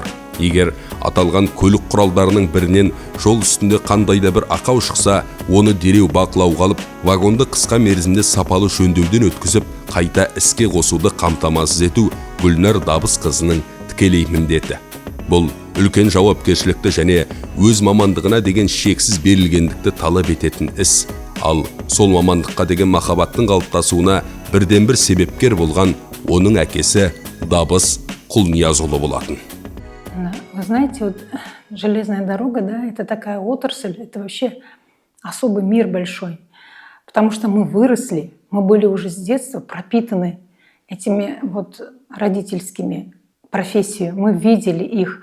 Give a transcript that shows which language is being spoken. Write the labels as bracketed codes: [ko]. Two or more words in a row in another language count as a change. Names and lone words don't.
[kk] Егер аталған көлік құралдарының бірінен жол үстінде қандайда бір ақау шықса, оны дереу бақылауға алып, вагонды қысқа мерзімде сапалы жөндеуден өткізіп, қайта іске қосуды қамтамасыз ету Гүлнар Дабысқызының тікелей міндеті. Бұл үлкен жауапкершілікті және өз мамандығына деген шексіз берілгендікті талап ететін іс. Ал сол мамандыққа деген махаббаттың қалыптасуына бірден бір себепкер болған оның әкесі Дабыс Құлниязұлы болатын. [ru] Вы знаете, вот железная дорога, да, это такая отрасль, это вообще особый мир большой. Потому что мы выросли, мы были уже с детства пропитаны этими вот родительскими профессиями, мы видели их.